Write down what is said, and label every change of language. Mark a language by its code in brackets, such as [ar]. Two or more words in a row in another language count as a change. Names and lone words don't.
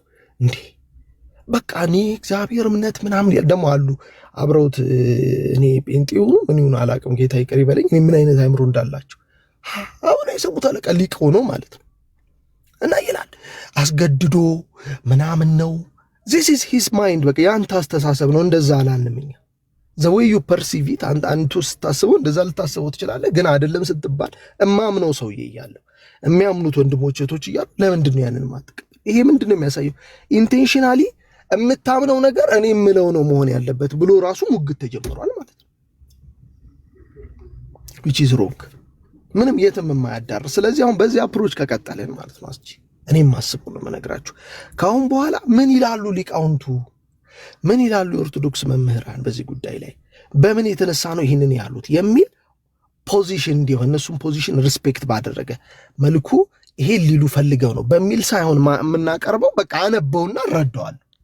[am] እንዴ በቃ እኔ እግዚአብሔር እምነት ምናምን ደግሞ አሉ አብረውት እኔ ጴንጤው ምን ይሁን አላውቅም፣ ጌታ ይቅር ይበለኝ ምን አይነት አይምሮ እንዳላቸው አሁን የሰሙት አለቃ ሊቅ ሆኖ ማለት ነው። እና ይላል አስገድዶ ምናምን ነው [en] this is his mind [am] በቃ ያንተ አስተሳሰብ ነው። እንደዛ አላልንምኛ [en] the way you perceive it [am] አንተ ስታስበው እንደዛ ልታስበው ትችላለህ። ግን አይደለም ስትባል እማምነው ሰውዬ እያለሁ የሚያምኑት ወንድሞች እህቶች እያሉ ለምንድን ነው ያንን ማጥቀም? ይሄ ምንድን ነው የሚያሳየው? ኢንቴንሽናሊ የምታምነው ነገር እኔ የምለው ነው መሆን ያለበት ብሎ ራሱ ሙግት ተጀምሯል ማለት ነው። [en] which is [am] wrong ምንም የትም የማያዳርስ። ስለዚህ አሁን በዚህ አፕሮች ከቀጠልን ማለት ነው እኔም ማስበው ነው የምነግራችሁ። ካሁን በኋላ ምን ይላሉ ሊቃውንቱ፣ ምን ይላሉ የኦርቶዶክስ መምህራን በዚህ ጉዳይ ላይ በምን የተነሳ ነው ይህንን ያሉት የሚል ፖዚሽን እንዲሆን እነሱም [en] position respect [am] ባደረገ መልኩ ይሄን ሊሉ ፈልገው ነው በሚል ሳይሆን የምናቀርበው በቃ አነበውና እረዳዋለሁ።